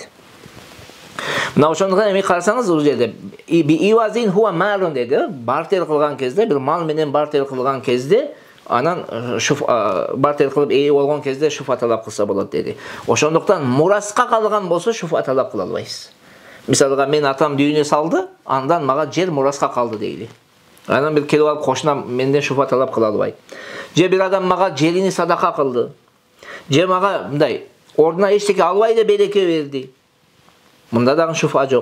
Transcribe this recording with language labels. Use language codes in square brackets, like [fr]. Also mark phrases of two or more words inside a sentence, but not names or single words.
[ky] Мына ошондуктан эми карасаңыз ул жерде [ar] بعوض هو مال [ky] деди. Бартер кылган кезде, бир мал менен бартер кылган кезде, анан бартер кылып эйи болгон кезде шуфа талап кылса болат деди. Ошондуктан мураска калган болсо шуфа талап кыла албайсыз. Мисалга мен атам дүйнө салды, андан мага жер мураска калды дейли. Анан бир келип алып кошунам менден шуфа талап кыла албайт. Же бир адам мага жерини садака кылды. Же мага мындай ордуна эчтеке албай эле береке берди. Мында дагы шуфа жок.